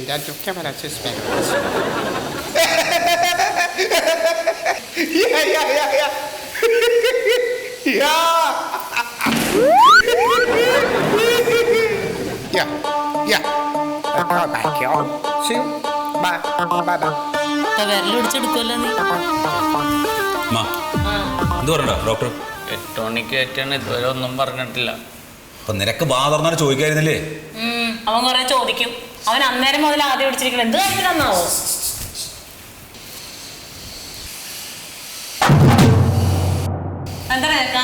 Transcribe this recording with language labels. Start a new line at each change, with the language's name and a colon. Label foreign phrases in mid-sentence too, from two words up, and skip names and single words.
Swedish: Det kan vara så spännande. Ja. Ja. Ja. Back ja. Så. Bye.
Malayalam: വിരലൊടിച്ചെടുക്കുമല്ലോ നീ. എന്ത് പറയണ്ട ഡോക്ടർ? 8 മണിക്ക് കയറ്റാണ്, ഇതുവരെ ഒന്നും പറഞ്ഞിട്ടില്ല. അപ്പൊ നിനക്ക് ബാധർന്നാണ് ചോദിക്കായിരുന്നില്ലേ? അവൻ കുറെ ചോദിക്കും. അവൻ അന്നേരം മുതൽ ആദ്യം പിടിച്ചിരിക്കണം. എന്ത് കാര്യത്തിലാന്നാവോ? എന്താ കേൾക്കാ?